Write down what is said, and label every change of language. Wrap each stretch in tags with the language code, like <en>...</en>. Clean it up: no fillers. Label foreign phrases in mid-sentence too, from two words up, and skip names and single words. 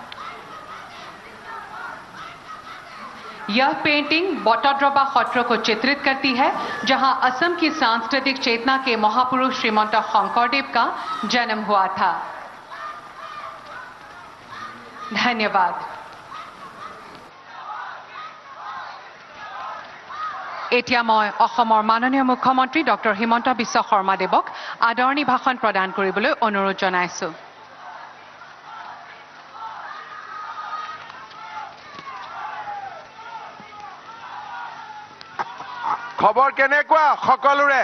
<hi>यह पेंटिंग बटद्रवा सत्र को चित्रित करती है, जहां असम की सांस्कृतिक चेतना के महापुरुष श्रीमंत शंकरदेव का जन्म हुआ था। धन्यवाद।</hi> <as>এতিয়া মই অসমৰ মাননীয় মুখ্যমন্ত্ৰী ডক্টৰ হিমন্ত বিশ্ব শৰ্মা দেৱক আদৰণি ভাষণ প্ৰদান কৰিবলৈ অনুৰোধ জনাইছো। খবৰ কেনেকুৱা সকলোৰে?</as>